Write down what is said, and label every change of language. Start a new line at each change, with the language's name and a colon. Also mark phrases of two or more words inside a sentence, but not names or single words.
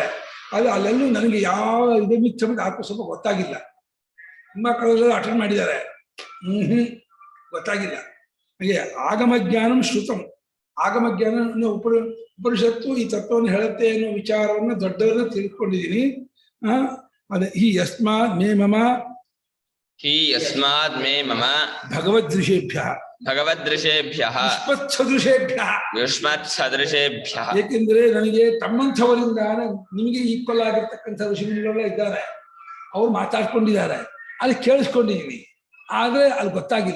Kannada: ಆದರೆ ಅಲ್ಲೆಲ್ಲೂ ನನಗೆ ಯಾವ ಇದೆ ಮಿಚ್ಚ ಆತ್ಮ ಸ್ವಲ್ಪ ಗೊತ್ತಾಗಿಲ್ಲ. ತುಂಬಾ ಕಡೆಲ್ಲ ಅಟೆಂಡ್ ಮಾಡಿದ್ದಾರೆ, ಗೊತ್ತಾಗಿಲ್ಲ. ಹಾಗೆ
Sanskrit: ಆಗಮಜ್ಞಾನಂ ಶ್ರುತಂ,
Kannada: ಆಗಮಜ್ಞಾನ ಉಪನಿಷತ್ತು ಈ ತತ್ವವನ್ನು ಹೇಳುತ್ತೆ ಅನ್ನೋ ವಿಚಾರವನ್ನು ದೊಡ್ಡವರನ್ನ ತಿಳ್ಕೊಂಡಿದ್ದೀನಿ.
Sanskrit: ಅದೇ ಹಿ ಯಸ್ಮಾತ್ ಮೇ ಮಮ, ಹಿ ಯಸ್ಮಾತ್ ಮೇ ಮಮ ಭಗವದೃಶೇಭ್ಯಃ, ಭಗವದೃಶೇಭ್ಯಃ, ಯುಷ್ಮತ್ಸದೃಶೇಭ್ಯಃ.
Kannada: ಏಕೆಂದ್ರೆ ನನಗೆ ತಮ್ಮಂಥವರಿಂದ ನಿಮಗೆ ಈಕ್ವಲ್ ಆಗಿರ್ತಕ್ಕಂಥ ಋಷಿಮುನಿಗಳೆಲ್ಲ ಇದ್ದಾರೆ, ಅವ್ರು ಮಾತಾಡ್ಕೊಂಡಿದ್ದಾರೆ, ಅಲ್ಲಿ ಕೇಳಿಸ್ಕೊಂಡಿದ್ದೀನಿ. ಆದ್ರೆ ಅಲ್ಲಿ ಗೊತ್ತಾಗಿಲ್ಲ.